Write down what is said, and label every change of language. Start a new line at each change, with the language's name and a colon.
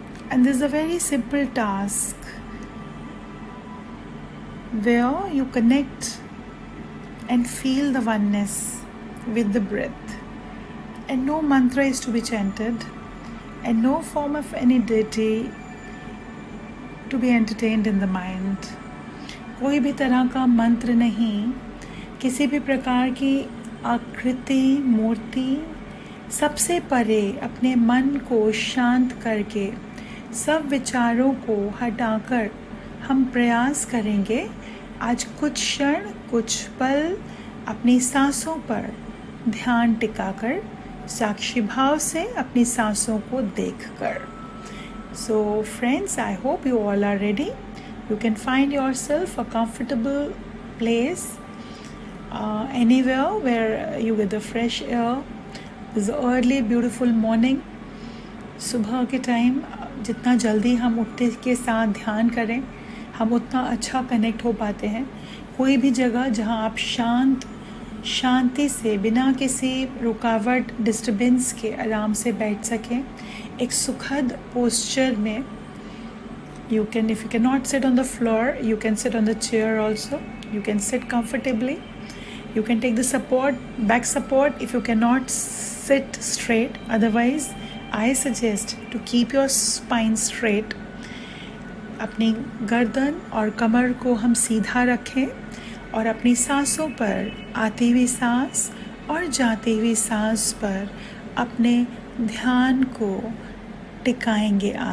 English: And this is a very simple task where you connect and feel the oneness with the breath. And no mantra is to be chanted, and no form of any deity to be entertained in the mind.
Hindi: कोई भी तरह का मंत्र नहीं, किसी भी प्रकार की आकृति, मूर्ति, सबसे परे अपने मन को शांत करके सब विचारों को हटाकर हम प्रयास करेंगे आज कुछ क्षण, कुछ पल अपनी सांसों पर ध्यान टिकाकर, साक्षी भाव से अपनी सांसों को देखकर.
English: So friends, I hope you all are ready. You can find yourself a comfortable place, anywhere where you get the fresh air. This is early beautiful morning.
Hindi: सुबह के टाइम जितना जल्दी हम उठते के साथ ध्यान करें, हम उतना अच्छा कनेक्ट हो पाते हैं. कोई भी जगह जहां आप शांति से बिना किसी रुकावट, डिस्टर्बेंस के आराम से बैठ सकें, एक सुखद पोस्चर में.
English: You can, if you cannot sit on the floor, you can sit on the chair also. You can sit comfortably. You can take the back support if you cannot sit straight. Otherwise, I suggest to keep your spine straight.
Hindi: अपनी गर्दन और कमर को हम सीधा रखें और अपनी सांसों पर आती हुई सांस और जाती हुई सांस पर अपने ध्यान को टिकाएंगे.